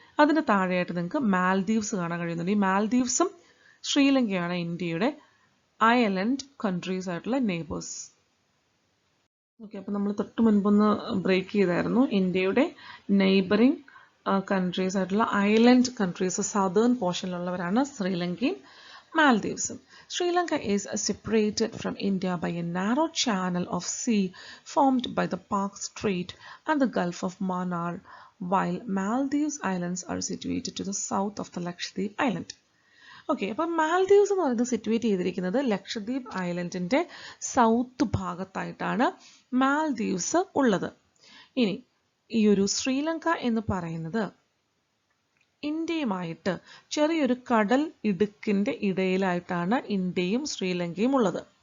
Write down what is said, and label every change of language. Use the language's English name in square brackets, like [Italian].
[Malayalam] അതിന് താഴെയായിട്ട് നിങ്ങൾക്ക് മാൽദീവ്സ് കാണാൻ കഴിയുന്നുണ്ട്. ഈ മാൽദീവ്സും ശ്രീലങ്കയാണ് ഇന്ത്യയുടെ ഐലൻഡ് കൺട്രീസ് ആയിട്ടുള്ള നെയ്ബേഴ്സ്. ഓക്കെ, അപ്പോൾ നമ്മൾ തൊട്ട് മുൻപൊന്ന് ബ്രേക്ക് ചെയ്തായിരുന്നു. ഇന്ത്യയുടെ നെയ്ബറിങ് കൺട്രീസ് ആയിട്ടുള്ള island countries southern പോർഷനിലുള്ളവരാണ് ശ്രീലങ്കയും മാൽദീവ്സും. [English] Sri Lanka is separated from India by a narrow channel of sea formed by the Park Strait and the Gulf of Mannar, while Maldives Islands are situated to the south of the Lakshadweep Island. [Malayalam] Okay, അപ്പം മാൽദീവ്സ് എന്ന് പറയുന്നത് situate ചെയ്തിരിക്കുന്നത് Lakshadweep ഐലൻഡിൻ്റെ south ഭാഗത്തായിട്ടാണ് മാൽദീവ്സ് ഉള്ളത്. ഇനി ഈ ഒരു ശ്രീലങ്ക എന്ന് പറയുന്നത് ഇന്ത്യയുമായിട്ട് ചെറിയൊരു കടൽ ഇടുക്കിൻ്റെ ഇടയിലായിട്ടാണ് ഇന്ത്യയും ശ്രീലങ്കയും ഉള്ളത്.